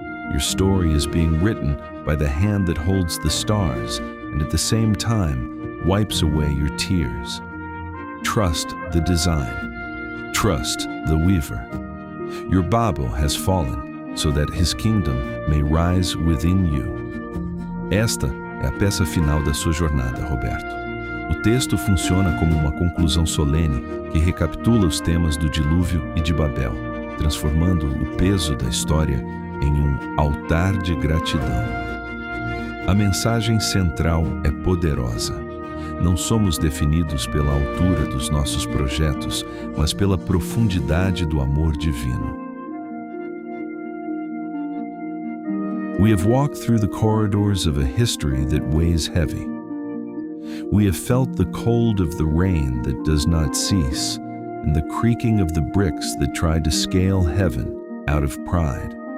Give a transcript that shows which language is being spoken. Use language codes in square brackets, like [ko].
[en] Your story is being written by the hand that holds the stars and at the same time wipes away your tears. Trust the design. Trust the weaver. Your Babo has fallen so that his kingdom may rise within you. [pt] Esta é a peça final da sua jornada, Roberto. O texto funciona como uma conclusão solene que recapitula os temas do dilúvio e de Babel, transformando o peso da história em um altar de gratidão. A mensagem central é poderosa. Não somos definidos pela altura dos nossos projetos, mas pela profundidade do amor divino. [en] We have walked through the corridors of a history that weighs heavy. We have felt the cold of the rain that does not cease, and the creaking of the bricks that tried to scale heaven out of pride.